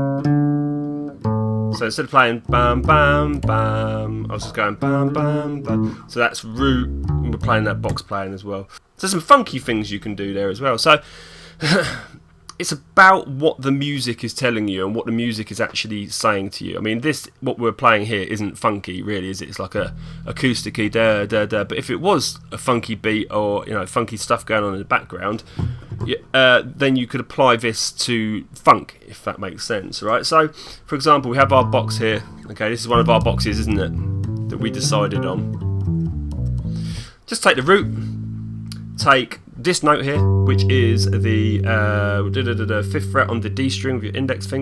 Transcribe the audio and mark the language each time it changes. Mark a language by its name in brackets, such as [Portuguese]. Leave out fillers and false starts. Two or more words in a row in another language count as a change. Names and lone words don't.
[English] So instead of playing bam bam bam, I was just going bam bam bam. So that's root, and we're playing that box playing as well. So some funky things you can do there as well. So it's about what the music is telling you and what the music is actually saying to you. I mean, what we're playing here isn't funky, really, is it? It's like a acousticy da da da. But if it was a funky beat or funky stuff going on in the background, then you could apply this to funk, if that makes sense, right? So, for example, we have our box here. Okay, this is one of our boxes, isn't it? That we decided on. Just take the root, take this note here, which is the 5th fret on the D string with your index finger.